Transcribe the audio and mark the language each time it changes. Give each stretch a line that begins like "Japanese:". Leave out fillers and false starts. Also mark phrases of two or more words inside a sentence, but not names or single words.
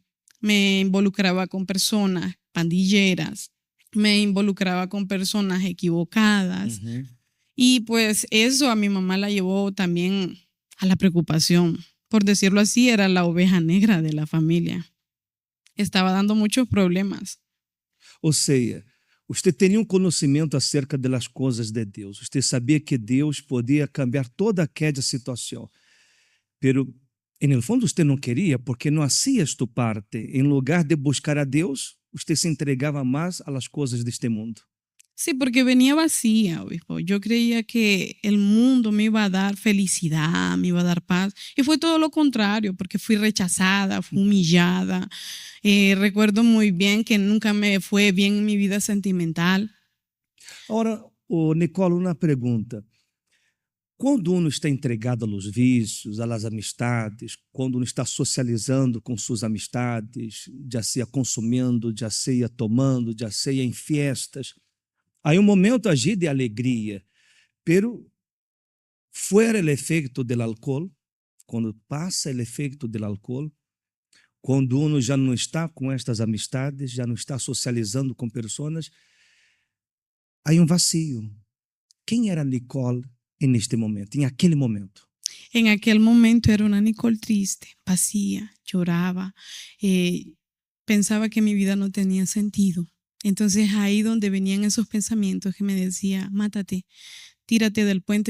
Spanish: Me involucraba con personas pandilleras, me involucraba con personas equivocadas. Y pues eso a mi mamá la llevó también a la preocupación. Por decirlo así, era la oveja negra de la familia. Estaba dando muchos problemas.
Portuguese: Ou seja, você tinha um conhecimento acerca das coisas de Deus. Você sabia que Deus podia cambiar toda aquela situação.
Spanish: Pero, en el fundo,
Portuguese: você não queria porque não
Spanish: hacía tu parte.
Portuguese: Em lugar de buscar a Deus, você se entregava mais a las coisas deste mundo.
Spanish: Sí, porque venía vacía, obispo. Yo creía que el mundo me iba a dar felicidad, me iba a dar paz. Y fue todo lo contrario, porque fui rechazada, fui humillada. Recuerdo muy bien que nunca me fue bien en mi vida sentimental.
Portuguese: Agora, Nicole, uma pergunta. Quando uno está entregado aos vícios, às amistades, quando uno está socializando com suas amistades, já seja consumindo, já seja tomando, já seja em festas, há um momento allí de alegria,
Spanish: pero fuera el efecto del alcohol,
Portuguese: quando passa
Spanish: el efecto del alcohol,
Portuguese: quando uno já não está com estas amistades, já não está socializando com pessoas, há um vazio. Quem era
Spanish: Nicole en este momento, en aquel momento? En aquel momento era una Nicole triste, vacía, lloraba, pensaba que mi vida no tenía sentido. Entonces ahí donde venían esos pensamientos que me decía, mátate, tírate del puente.